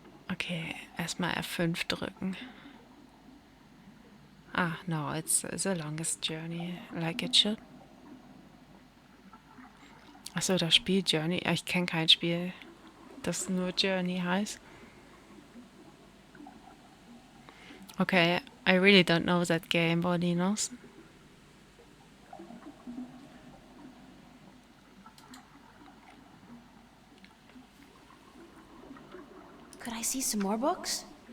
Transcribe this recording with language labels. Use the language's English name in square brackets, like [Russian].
[German] Okay, erstmal F5 drücken. [English] Ah, no, it's The Longest Journey, like it should. [German] Achso, das Spiel Journey. Ich kenne kein Spiel, das nur Journey heißt. [English] Okay, I really don't know that game, Bodinos. Could I see some more books?